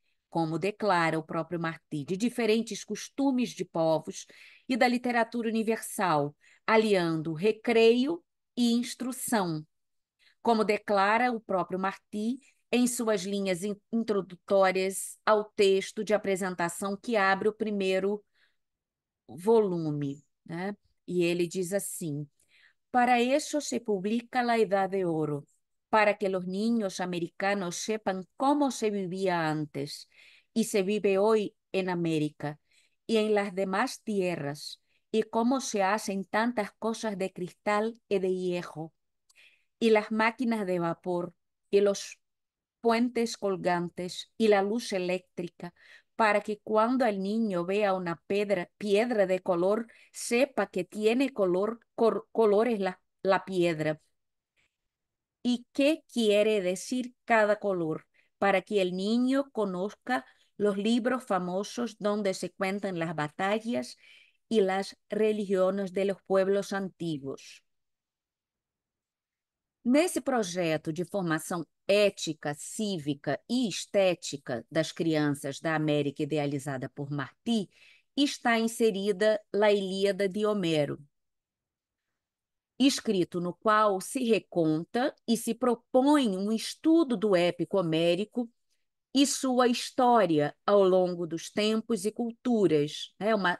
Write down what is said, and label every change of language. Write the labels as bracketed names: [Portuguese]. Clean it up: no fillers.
[Portuguese] Como declara o próprio Martí, de diferentes costumes de povos e da literatura universal, aliando recreio e instrução, como declara o próprio Martí em suas linhas introdutórias ao texto de apresentação que abre o primeiro volume, né? [Spanish] E ele diz assim: para eso se publica la Edad de Oro, para que los niños americanos sepan cómo se vivía antes y se vive hoy en América y en las demás tierras, y cómo se hacen tantas cosas de cristal y de hierro, y las máquinas de vapor, y los puentes colgantes y la luz eléctrica, para que cuando el niño vea una piedra de color, sepa que tiene colores la piedra y qué quiere decir cada color, para que el niño conozca los libros famosos donde se cuentan las batallas y las religiones de los pueblos antiguos. [Portuguese] Nesse projeto de formação ética, cívica e estética das crianças da América idealizada por Martí, está inserida La Ilíada de Homero, escrito no qual se reconta e se propõe um estudo do épico homérico e sua história ao longo dos tempos e culturas, né?